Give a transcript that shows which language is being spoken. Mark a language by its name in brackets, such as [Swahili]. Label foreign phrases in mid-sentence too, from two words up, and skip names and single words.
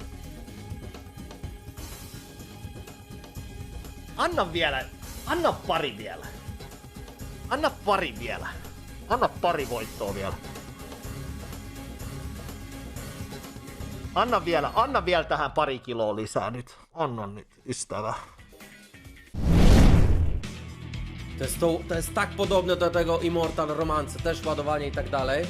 [Finnish] Anna pari vielä. Anna pari voittoa vielä. Anna vielä tähän pari kiloa lisää nyt. Anna nyt, ystävä. [Polish] To jest tak podobne do tego Immortal Romance, też ładowanie i tak dalej.